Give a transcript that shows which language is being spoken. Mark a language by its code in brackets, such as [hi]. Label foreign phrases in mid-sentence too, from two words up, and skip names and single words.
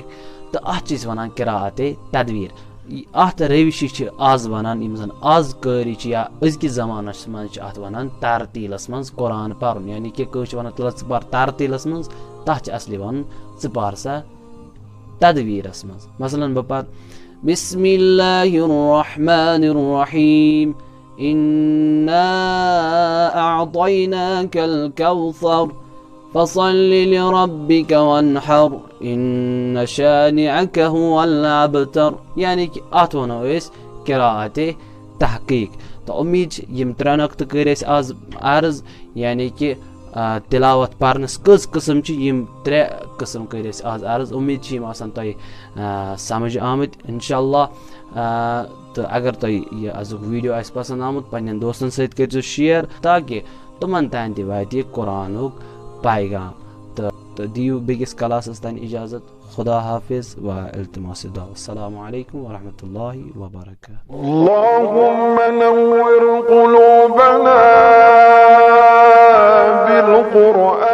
[ks] تہٕ اَتھ چھِ أسۍ وَنان قِراءتِ تدویٖر. اَتھ ریوِشہِ چھِ آز وَنان یِم زَن آز قٲری چھِ یا أزکِس زمانَس منٛز چھِ اَتھ وَنان ترتیٖلَس منٛز قرآن پَرُن. یعنی کہِ کٲنٛسہِ چھِ وَنان ژٕ پَر ترتیٖلَس منٛز. تَتھ چھِ اَصلی وَنُن ژٕ پَر سا تدویٖرَس منٛز. مثلاً بہٕ پَرٕ [ar] بسم اللہ الرحمن الرحیم اِنَّا أَعْطَيْنَاكَ الْكَوْثَرَ فَصَلِّ لِرَبِّكَ وَانْحَرْ إِنَّ شَانِعَكَ هُوَ الْأَبْتَرُ. [ks] یعنی کہِ اَتھ وَنو أسۍ قِراءتِ تحقیٖق. تہٕ اُمید چھِ یِم 3 نۄقطہٕ کٔرۍ اَسہِ آز عرض. یعنی کہِ تِلاوت پَرنَس کٔژ قٕسٕم چھِ یِم 3 قٕسٕم کٔرۍ اَسہِ آز عرض. اُمید چھِ یِم آسان تۄہہِ سَمٕجھ آمٕتۍ اِنشاءاللہ. تہٕ اگر تۄہہِ یہِ آزُک ویٖڈیو آسہِ پَسنٛد آمُت پنٛنٮ۪ن دوستَن سۭتۍ کٔرۍزیو شِیَر تاکہِ تِمَن تام تہِ واتہِ یہِ قرآنُک پیغام. تہٕ دِیِو بیٚکِس کلاسَس تانۍ اِجازت. [ur] خدا حافظ و التماس دعا. [ar] السلام علیکم ورحمۃ اللہ وبرکاتہ. اللهم نور قلوبنا بالقرآن